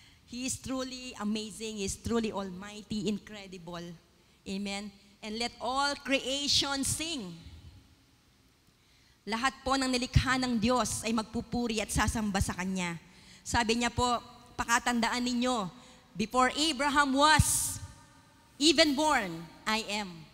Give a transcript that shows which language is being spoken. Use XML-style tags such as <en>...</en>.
<en>He is truly amazing, He is truly almighty, incredible. Amen. And let all creation sing.</en> <tl>Lahat po ng nilikha ng Diyos ay magpupuri at sasamba sa Kanya. Sabi niya po, pakatandaan ninyo,</tl> <en>before Abraham was even born, I am.</en>